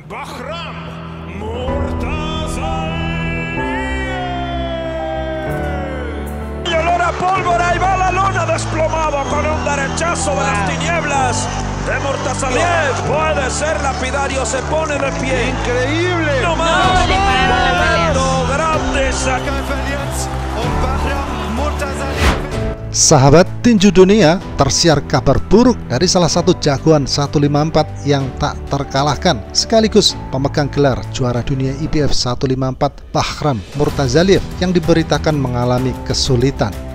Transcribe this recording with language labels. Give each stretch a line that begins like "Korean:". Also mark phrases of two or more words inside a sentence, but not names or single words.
Spanish: Bahram Murtazaliev. Y olor a pólvora y va la lona desplomado con un derechazo de las tinieblas de Murtazaliev. Puede ser lapidario, se pone de pie. Increíble. No más. Le pararon la pelea. Momento grande.
Indonesian: Sahabat tinju dunia, tersiar kabar buruk dari salah satu jagoan 154 yang tak terkalahkan sekaligus pemegang gelar juara dunia IBF 154 Bahram Murtazaliev yang diberitakan mengalami kesulitan.